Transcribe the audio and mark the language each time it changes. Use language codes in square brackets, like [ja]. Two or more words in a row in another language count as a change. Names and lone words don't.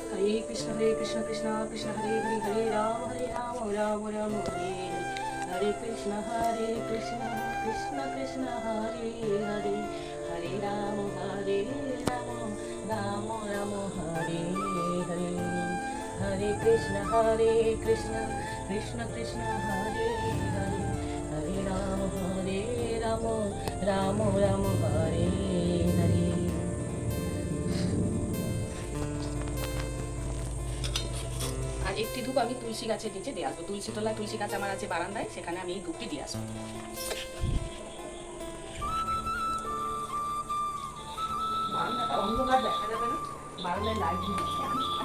[sa] Hare Krishna Krishna Krishna Hare Hare Hare Rama Rama Rama Hare Hare Krishna Krishna Krishna Hare Hare Hare Rama Rama Rama Hare Hare Hare Krishna Krishna Krishna Hare Hare Hare Rama Rama Rama Hare Hare। [bn] আর একটি ধূপ আমি তুলসী গাছের নিচে দিয়ে আসবো। তুলসী তলায় তুলসী গাছ আমার আছে বারান্দায়, সেখানে আমি এই ধূপটি দিয়ে আসবো। বারান্দাটা অন্ধকার দেখা যাবে না, বারান্দায় লাইট দিয়ে দিচ্ছি আমি।